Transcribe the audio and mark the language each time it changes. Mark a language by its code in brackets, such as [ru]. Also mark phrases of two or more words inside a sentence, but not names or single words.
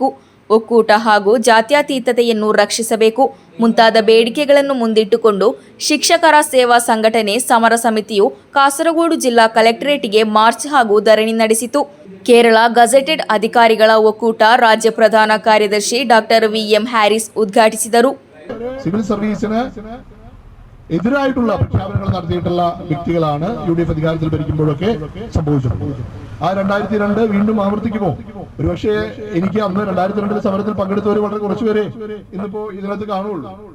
[kn] ಒಕ್ಕೂಟ ಹಾಗೂ ಜಾತ್ಯತೀತತೆಯನ್ನು ರಕ್ಷಿಸಬೇಕು. ಮುಂತಾದ ಬೇಡಿಕೆಗಳನ್ನು ಮುಂದಿಟ್ಟುಕೊಂಡು ಶಿಕ್ಷಕರ ಸೇವಾ ಸಂಘಟನೆ ಸಮರ ಸಮಿತಿಯು ಕಾಸರಗೋಡು ಜಿಲ್ಲಾ ಕಲೆಕ್ಟರೇಟ್ಗೆ ಮಾರ್ಚ್ ಹಾಗೂ ಧರಣಿ ನಡೆಸಿತು. ಕೇರಳ ಗಜೆಟೆಡ್ ಅಧಿಕಾರಿಗಳ ಒಕ್ಕೂಟ ರಾಜ್ಯ ಪ್ರಧಾನ ಕಾರ್ಯದರ್ಶಿ ಡಾಕ್ಟರ್ VM ಹ್ಯಾರಿಸ್ ಉದ್ಘಾಟಿಸಿದರು. [ml] സിവിൽ സർവീസിന് എതിരായിട്ടുള്ള പ്രഖ്യാപനങ്ങൾ നടത്തിയിട്ടുള്ള വ്യക്തികളാണ് UDF അധികാരത്തിൽ ഭരിക്കുമ്പോഴൊക്കെ സംഭവിച്ചത്. ആ 2002 വീണ്ടും ആവർത്തിക്കുമോ? ഒരുപക്ഷെ എനിക്ക് അന്ന് 2002 സമരത്തിൽ പങ്കെടുത്തവർ വളരെ കുറച്ചുപേരെ ഇന്നിപ്പോ ഇതിനകത്ത് കാണുള്ളൂ.